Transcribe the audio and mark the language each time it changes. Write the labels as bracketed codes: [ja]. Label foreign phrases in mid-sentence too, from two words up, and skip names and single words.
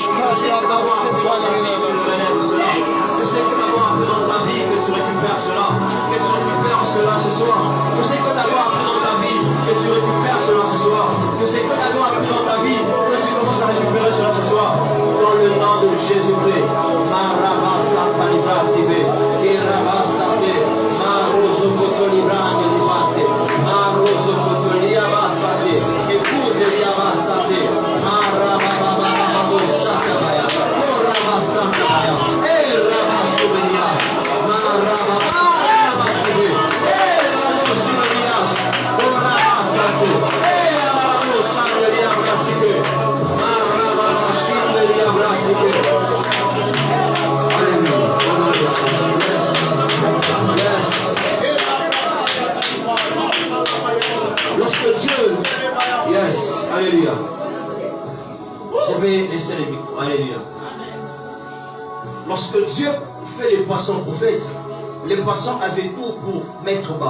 [fr] Je sais que maman a appris dans ta vie que tu relèves cela. Je sais que maman a appris dans ta vie que tu récupères cela. Que tu récupères cela ce soir. Je sais que maman a appris dans ta vie que tu récupères cela ce soir. Je sais que maman a appris dans ta vie que tu commences à récupérer cela ce soir. Dans le nom de Jésus-Christ. Marabasa Talibra Sive. Kirabasa Te. Marozo Kotolibrande Livate. Marozo Kotoliabasate. Épouse Liabasate. Marababababo Shakabaya. Orabasakabaya. Erabasubenias. Marabababasive. Erabasubenias. Orabasate. Erabasubenias. Marababashindeliabrasike. Lorsque Dieu, yes, alléluia. Je vais laisser les micros, alléluia. Lorsque Dieu fait les poissons prophètes, les poissons avaient tout pour mettre bas.